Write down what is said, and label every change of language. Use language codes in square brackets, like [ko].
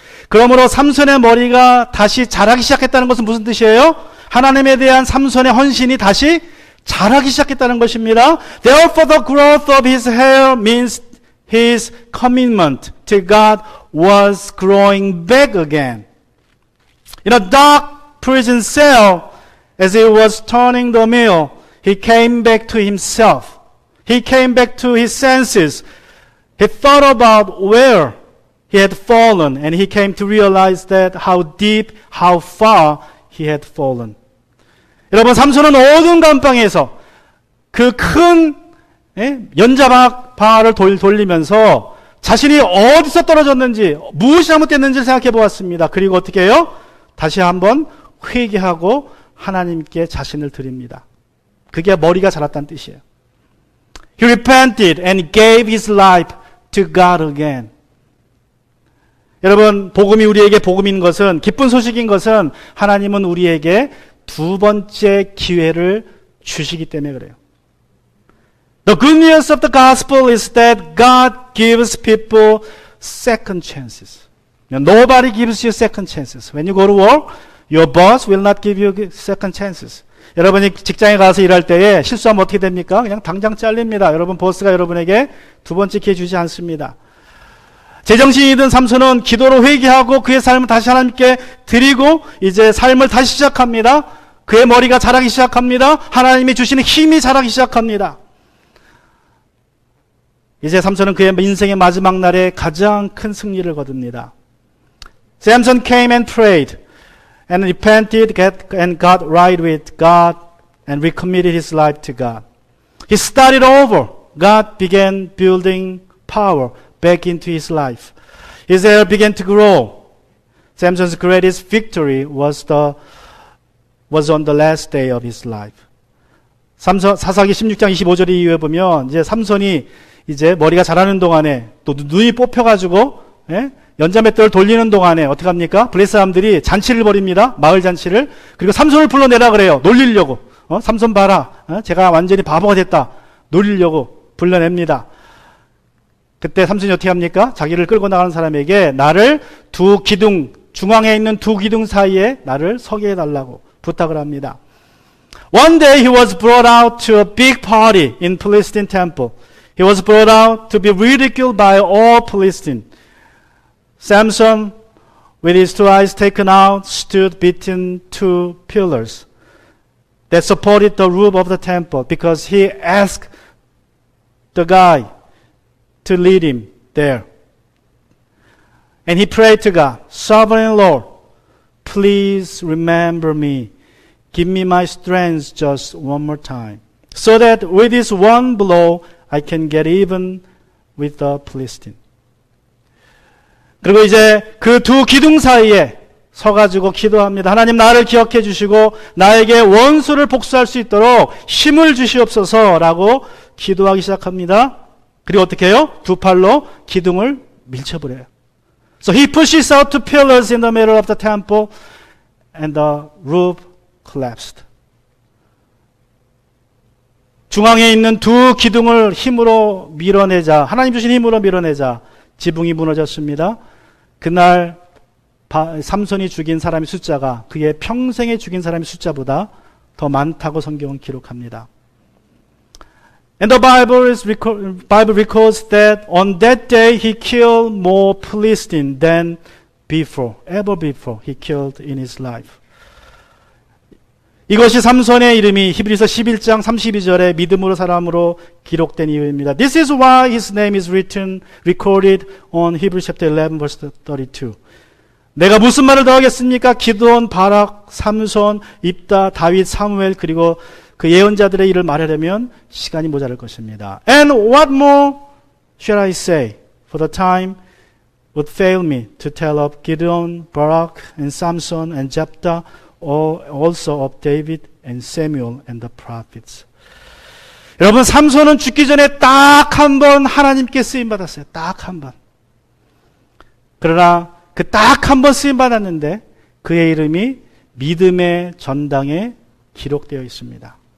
[ko] 그러므로 삼손의 머리가 다시 자라기 시작했다는 것은 무슨 뜻이에요? 하나님에 대한 삼손의 헌신이 다시 자라기 시작했다는 것입니다. [en] Therefore, the growth of his hair means his commitment to God was growing back again. In a dark prison cell, as he was turning the mill, he came back to himself. He came back to his senses. He thought about where he had fallen, and he came to realize that how deep, how far he had fallen. [ko] 여러분, 삼손은 어두운 감방에서 그 큰 연자방아를 돌리면서 자신이 어디서 떨어졌는지, 무엇이 잘못됐는지 생각해 보았습니다. 그리고 어떻게 해요? 다시 한번 회개하고 하나님께 자신을 드립니다. 그게 머리가 자랐다는 뜻이에요. [en] He repented and gave his life to God again. [ko] 여러분, 복음이 우리에게 복음인 것은, 기쁜 소식인 것은 하나님은 우리에게 두 번째 기회를 주시기 때문에 그래요. [en] The good news of the gospel is that God gives people second chances. Nobody gives you second chances. When you go to work, your boss will not give you second chances. [ko] 여러분이 직장에 가서 일할 때에 실수하면 어떻게 됩니까? 그냥 당장 잘립니다. 여러분, 보스가 여러분에게 두 번째 기회 주지 않습니다. 제정신이 든 삼손은 기도로 회개하고 그의 삶을 다시 하나님께 드리고 이제 삶을 다시 시작합니다. 그의 머리가 자라기 시작합니다. 하나님이 주시는 힘이 자라기 시작합니다. 이제 삼손은 그의 인생의 마지막 날에 가장 큰 승리를 거둡니다. [en] Samson came and prayed and repented and got right with God and recommitted his life to God. He started over. God began building power back into his life. His hair began to grow. Samson's greatest victory was on the last day of his life. [ko] 사사기 16장 25절 이후에 보면 이제 삼손이 이제 머리가 자라는 동안에 또 눈이 뽑혀가지고 연자맷돌을 돌리는 동안에 어떻게 합니까? 블레 사람들이 잔치를 벌입니다. 마을 잔치를. 그리고 삼손을 불러내라 그래요. 놀리려고. 삼손 봐라. 제가 완전히 바보가 됐다. 놀리려고 불러냅니다. 그때 삼손이 어떻게 합니까? 자기를 끌고 나가는 사람에게 나를 두 기둥, 중앙에 있는 두 기둥 사이에 나를 서게 해달라고 부탁을 합니다. [en] One day he was brought out to a big party in Philistine temple. He was brought out to be ridiculed by all Philistine. Samson with his two eyes taken out, stood between two pillars that supported the roof of the temple because he asked the guy to lead him there. And he prayed to God, Sovereign Lord, please remember me. Give me my strength just one more time. So that with this one blow, I can get even with the Philistine. [ko] 그리고 이제 그 두 기둥 사이에 서가지고 기도합니다. 하나님 나를 기억해 주시고 나에게 원수를 복수할 수 있도록 힘을 주시옵소서라고 기도하기 시작합니다. 그리고 어떻게 해요? 두 팔로 기둥을 밀쳐버려요. [en] So he pushes out two pillars in the middle of the temple and the roof collapsed. [ko] 중앙에 있는 두 기둥을 힘으로 밀어내자, 하나님 주신 힘으로 밀어내자 지붕이 무너졌습니다. 그날 삼손이 죽인 사람의 숫자가 그의 평생에 죽인 사람의 숫자보다 더 많다고 성경은 기록합니다. [en] And the Bible records that on that day he killed more Philistines than before, ever before he killed in his life. [ko] 이것이 삼손의 이름이 히브리서 11장 32절에 믿음으로 사람으로 기록된 이유입니다. [en] This is why his name is recorded on Hebrews chapter 11 verse 32. [ko] 내가 무슨 말을 더 하겠습니까? 기드온, 바락, 삼손, 입다, 다윗, 사무엘 그리고 그 예언자들의 일을 말하려면 시간이 모자랄 것입니다. [en] And what more shall I say? For the time would fail me to tell of Gideon, Barak, and Samson, and Jephthah, also of David and Samuel and the prophets. [ko] 여러분, 삼손은 죽기 전에 딱 한 번 하나님께 쓰임 받았어요. 딱 한 번. 그러나 그 딱 한 번 쓰임 받았는데 그의 이름이 믿음의 전당에 기록되어 있습니다.